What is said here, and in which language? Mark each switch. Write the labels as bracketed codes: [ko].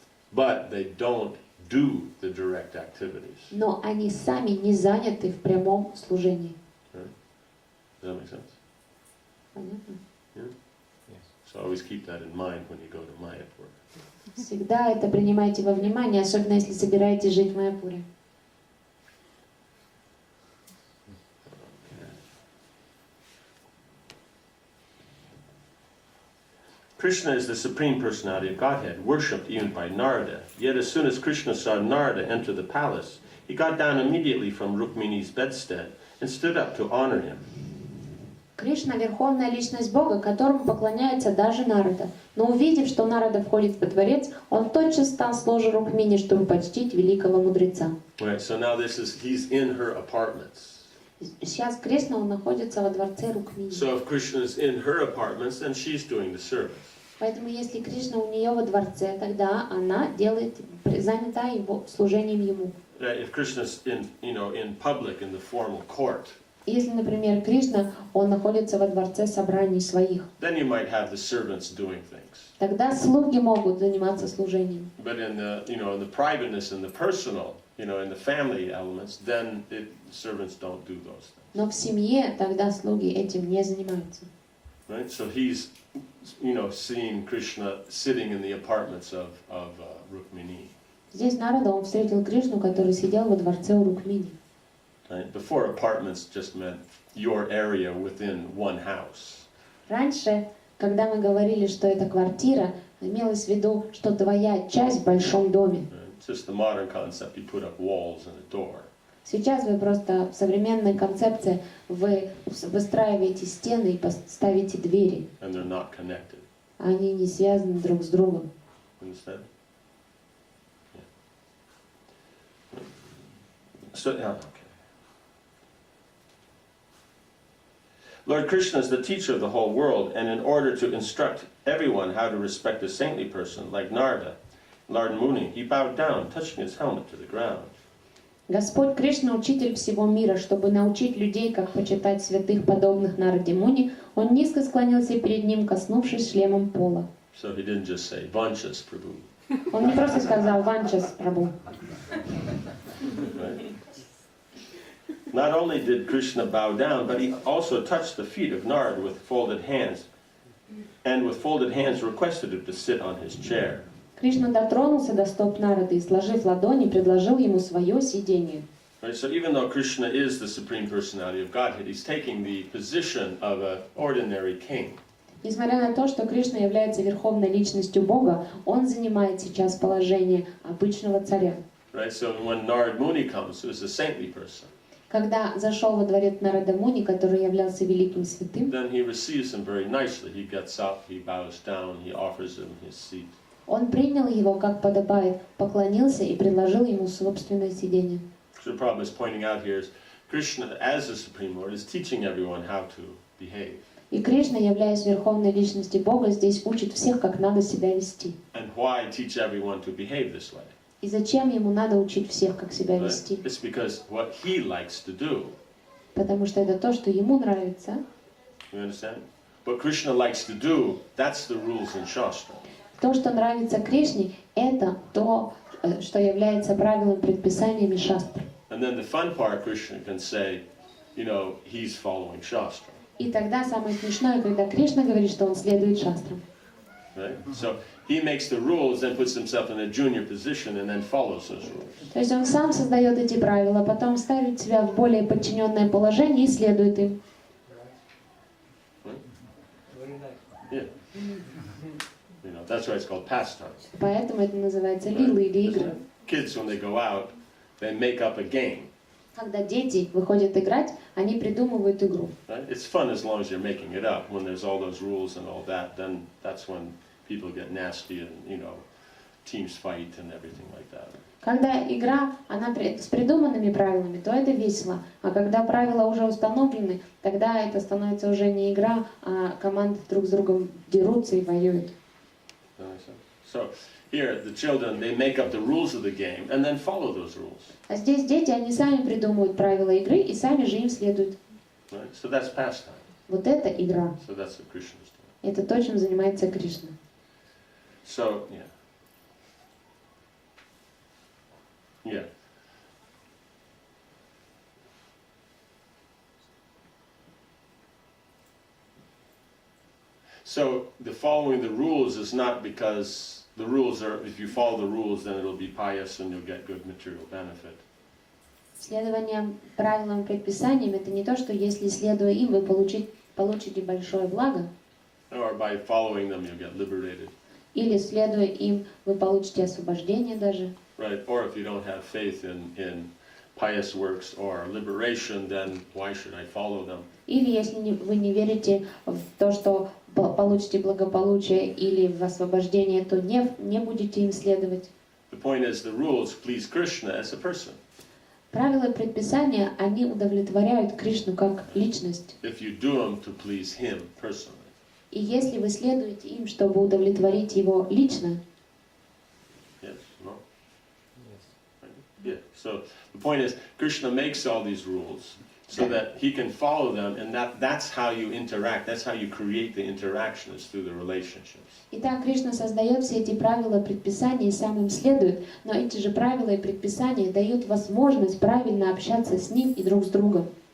[en] But they don't do the direct activities. [ru] Но они сами не заняты в прямом служении. [en] Does that make sense? [ru] Понятно? [en] Yeah? Yes. So always keep that in mind when you go to Mayapur. Всегда это принимайте во внимание, особенно если собираетесь жить в Майяпуре. Krishna is the Supreme Personality of Godhead, worshipped even by Narada. Yet as soon as Krishna saw Narada enter the palace, he got down immediately from Rukmini's bedstead and stood up to honor him. [ru] Кришна – верховная личность Бога, которому поклоняется даже Нарада. Но увидев, что Нарада входит во дворец, он тотчас встал с ложа Рукмини, чтобы почтить великого мудреца. [en] Right, so now he's in her apartments. [ru] Сейчас Кришна, он находится во дворце Рукмини. [en] So if Krishna is in her apartments, then she's doing the service. [ru] Поэтому если Кришна у нее во дворце, тогда она занята его служением ему. [en] If Krishna's in public in the formal court, [ru] Если, например, Кришна, он находится во дворце собраний своих, [en] then you might have the servants doing things. [ru] тогда слуги могут заниматься служением. [en] But in the, in the privateness and the personal, in the family elements, then servants don't do those things. [ru] Но в семье тогда слуги этим не занимаются. [en] Right? So he's, seeing Krishna sitting in the apartments of Rukmini. [ru] Здесь Нарада, он встретил Кришну, который сидел во дворце у Рукмини. [en] Right? Before, apartments just meant your area within one house. [ru] Раньше, когда мы говорили, что это квартира, имелось в виду, что твоя часть в большом доме. [en] Right? It's just the modern concept, you put up walls and a door. [ru] Сейчас вы просто в современной концепции вы выстраиваете стены и ставите двери. [en] And they're not connected. [ru] Они не связаны друг с другом. [en] Understand? Yeah. So, okay. Lord Krishna is the teacher of the whole world, and in order to instruct everyone how to respect a saintly person like Narada, Lord Muni, he bowed down, touching his helmet to the ground. [ru] Господь Кришна, учитель всего мира, чтобы научить людей, как почитать святых, подобных Нараде Муни, он низко склонился перед ним, коснувшись шлемом пола. [en] So he didn't just say, Vanchas Prabhu. [ru] Он не просто сказал «Ванчас, Прабху». [en] Right? Not only did Krishna bow down, but he also touched the feet of Narada with folded hands, and with folded hands requested him to sit on his chair. [ru] Кришна дотронулся до стоп Нарады и, сложив ладони, предложил ему свое сидение. [en] Right, so even though Krishna is the Supreme Personality of Godhead, he's taking the position of an ordinary king. [ru] Несмотря на то, что Кришна является верховной личностью Бога, он занимает сейчас положение обычного царя. [en] Right, so when Narad Muni comes, who's a saintly person, [ru] Когда зашел во дворец Нарада Муни, который являлся великим святым, [en] then he receives him very nicely. He gets up, he bows down, he offers him his seat. [ru] он принял его, как подобает, поклонился и предложил ему собственное сидение. [en] So the problem is pointing out here is Krishna, as the Supreme Lord, is teaching everyone how to behave. [ru] И Кришна, являясь верховной личностью Бога, здесь учит всех, как надо себя вести. [en] And why teach everyone to behave this way? [ru] И зачем ему надо учить всех, как себя вести? [en] Right? It's because what he likes to do. [ru] Потому что это то, что ему нравится. [en] You understand? What Krishna likes to do, that's the rules in Shastra. [ru] То, что нравится Кришне, это то, что является правилом, предписаниями шастры. [en] And then the fun part, Krishna can say, he's following Shastra. [ru] И тогда самое смешное, когда Кришна говорит, что он следует шастрам. [en] Right? So he makes the rules, then puts himself in a junior position, and then follows those rules. [ru] То есть он сам создает эти правила, потом ставит себя в более подчиненное положение и следует им. [en] Yeah. That's why it's called pastime. [ru] Поэтому это называется лилы или игры. [en] Kids, when they go out, they make up a game. [ru] Когда дети выходят играть, они придумывают игру. [en] Right? It's fun as long as you're making it up. When there's all those rules and all that, then that's when people get nasty and, teams fight and everything like that. [ru] Когда игра, она с придуманными правилами, то это весело. А когда правила уже установлены, тогда это становится уже не игра, а команды друг с другом дерутся и воюют. [en] So here, the children, they make up the rules of the game and then follow those rules. [ru] А здесь дети, они сами придумывают правила игры и сами же им следуют. [en] Right? So that's pastime. [ru] Вот это игра. [en] So that's what Krishna is doing. [ru] Это то, чем занимается Кришна. [en] So, yeah. Yeah. So the following the rules is not because the rules are, if you follow the rules, then it'll be pious and you'll get good material benefit. [ru] Следование правилам, предписаниям, это не то, что если следуя им, вы получите большое благо, [en] Or by following them, you'll get liberated. [ru] или следуя им, вы получите освобождение даже. [en] Right? Or if you don't have faith in pious works or liberation, then why should I follow them? [ru] Или если вы не верите в то, что получите благополучие или в освобождение, то не будете им следовать. [en] The point is, the rules please Krishna as a person. [ru] Правила и предписания, они удовлетворяют Кришну как личность. [en] If you do them to please him personally. [ru] И если вы следуете им, чтобы удовлетворить его лично, [en] Yes, no? Yes. Yeah. So the point is, Krishna makes all these rules, so that he can follow them, and that's how you interact, that's how you create the interaction, is through the relationships. [ru] Итак, Кришна создает все эти правила, предписания и сам им следует, но эти же правила и предписания дают возможность правильно общаться с ним и друг с другом.